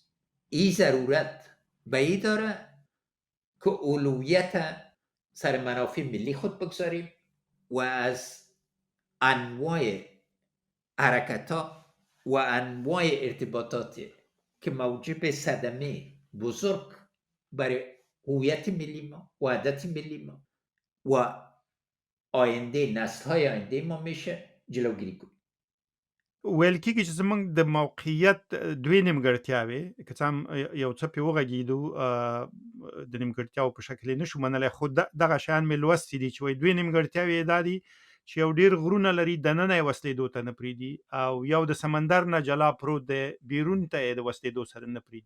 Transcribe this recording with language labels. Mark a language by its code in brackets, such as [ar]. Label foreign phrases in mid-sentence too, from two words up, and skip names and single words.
[fa] این ضرورت به این داره که اولویت سر منافع ملی خود بگذاریم و از انواع حرکت‌ها و انواع ارتباطات که موجب صدمه بزرگ برای هویت ملی ما، وحدت ملی ما و آینده نسل‌های آینده ما میشه جلوگیری کنیم. [ps] ویل کېږي چې زموږ د موقعیت دوې نیمګړتیاوې که څه هم یو څه پې وغږېدو د نیمګړتیاوو په شکل یې نشو منلی، خو دغه شیان مې لوستي دي چې وایي دوې نیمګړتیاوې یې دا دي چې یو ډېر غرونه لري، دننه یې وسلېدو ته نه پرېږدي، او یو د سمندر نه جلا پروت دی، بیرون ته یې د وسلېدو سره نه پرېږدي.